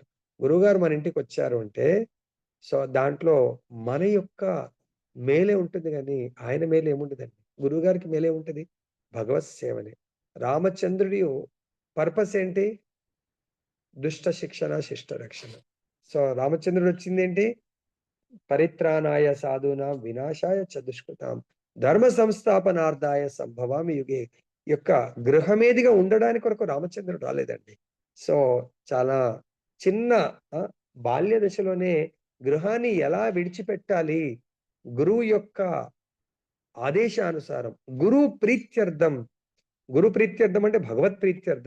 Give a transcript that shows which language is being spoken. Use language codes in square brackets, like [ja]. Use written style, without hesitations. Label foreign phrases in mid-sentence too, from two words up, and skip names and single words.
[te] గురువుగారు మన ఇంటికొచ్చారు అంటే, సో, దాంట్లో మన యొక్క మేలే ఉంటుంది గానీ, ఆయన మేలు ఏముండదండి. గురువుగారికి మేలేముంటది? భగవత్ సేవనే. రామచంద్రుడి పర్పస్ ఏంటి? దుష్ట శిక్షణ, శిష్ట రక్షణ. సో, రామచంద్రుడొచ్చిందేంటి? [sa] పరిత్రాణాయ సాధూనాం వినాశాయ చ దుష్కృతాం ధర్మ సంస్థాపనార్థాయ సంభవామి యుగే [te] యొక్క గృహమేదిగా ఉండడానికి కొరకు రామచంద్రుడు రాలేదండి. సో, చాలా చిన్న ఆ! బాల్య దశలోనే గృహాన్ని ఎలా విడిచిపెట్టాలి? గురువు యొక్క ఆదేశానుసారం గురు ప్రీత్యర్థం అంటే భగవత్ ప్రీత్యర్థం.